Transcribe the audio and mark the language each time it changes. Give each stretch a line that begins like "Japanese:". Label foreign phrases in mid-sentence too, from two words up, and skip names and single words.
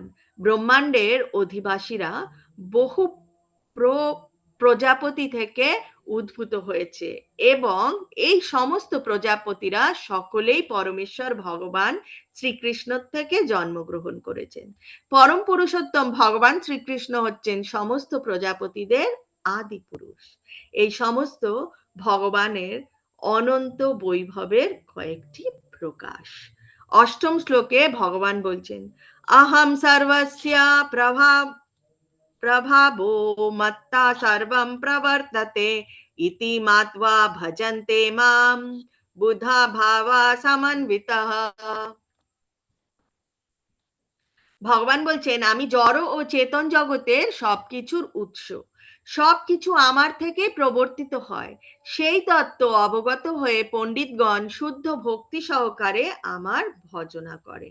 Bangla: ব্রহ্মাণ্ডের অধিবাসীরা বহু প্রজাপতি থেকে উদ্ভূত হয়েছে এবং এই সমস্ত প্রজাপতিরা সকলেই পরমেশ্বর ভগবান শ্রীকৃষ্ণ থেকে জন্মগ্রহণ করেছেন। পরম পুরুষোত্তম ভগবান শ্রীকৃষ্ণ হচ্ছেন সমস্ত প্রজাপতিদের আদি পুরুষ। এই সমস্ত ভগবানের অনন্ত বৈভবের কয়েকটি প্রকাশ। অষ্টম শ্লোকে ভগবান বলছেন,
Sanskrit: আহম সর্বস্য প্রভাবো মত্তা সর্বম প্রবর্ততে ইতি মাত্বা ভজন্তে মাম বুধা ভাবা সমন্বিতঃ।
Bangla: ভগবান বলছেন, আমি জড় ও চেতন জগতের সবকিছুর উৎস, সবকিছু আমার থেকে প্রবর্তিত হয়। সেই তত্ত্ব অবগত হয়ে পণ্ডিতগণ শুদ্ধ ভক্তি সহকারে আমার ভজনা করেন।